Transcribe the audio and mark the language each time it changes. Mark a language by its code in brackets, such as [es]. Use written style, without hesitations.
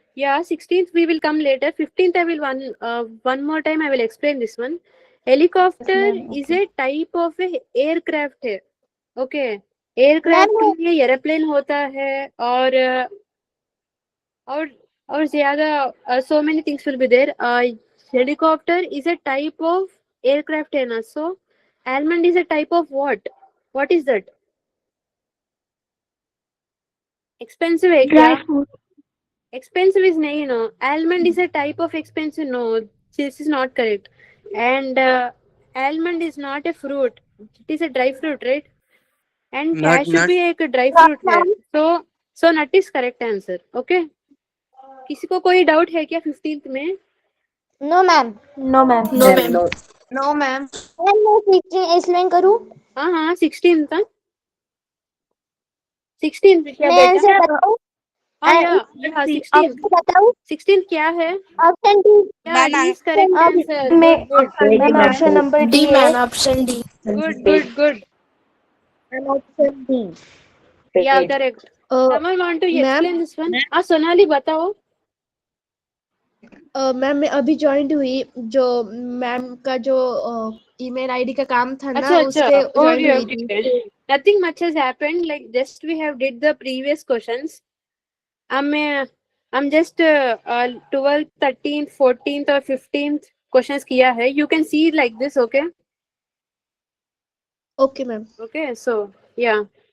[en] Yeah, 16th we will come later. 15th I will one more time I will explain this one. Helicopter is a type of a aircraft है. Okay. [hi] Aircraft के लिए aeroplane होता है. और ज्यादा [en] so many things will be there. Helicopter is a type of aircraft है ना. So almond is a type of what is that. [hi] Expensive है क्या. एक्सपेंसिव इज नहीं no. [en] almond is a type of expensive. No, this is not correct. And almond is not a fruit. It is a dry fruit, right? And cashew भी एक dry fruit है. So nut is correct answer. Okay. [hi] किसी को कोई doubt है क्या 15th में. [en] No, ma'am. No ma'am. No ma'am. No ma'am. [hi] Ma'am, मैं 16 explain करूँ? हाँ 16th था. 16th क्या मैं बेटा. आंसर बताऊँ? हाँ 16th. आपको बताऊँ? 16th क्या है. [en] Option D. Yeah, it is correct answer. [hi] मैं [en] Good. Ma'am option number D [hi] है. [en] Ma'am, option D. Good. Option D. Yeah, correct. Someone want to explain this one? [hi] Sonali बताओ. मैम मैं अभी ज्वाइन हुई. जो मैम का जो ईमेल आईडी का काम था ना उस पे ज्वाइन हुई थी. [en] Okay. Nothing much has happened. Like just we have did the previous questions. I'm just 12th, 13th, 14th और 15th questions किया है. You can see like this. Okay. Okay ma'am. Okay. So yeah.